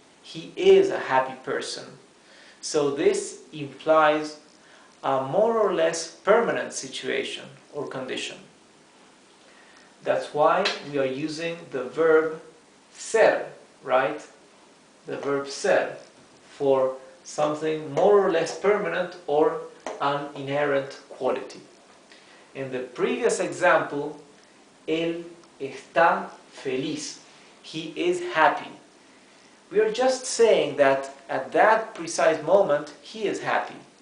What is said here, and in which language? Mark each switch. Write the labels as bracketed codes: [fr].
[en] He is a happy person. So this implies a more or less permanent situation or condition. That's why we are using the verb ser, right? The verb ser for something more or less permanent or an inherent quality. In the previous example, [es] él está feliz. [en] He is happy. We are just saying that at that precise moment he is happy.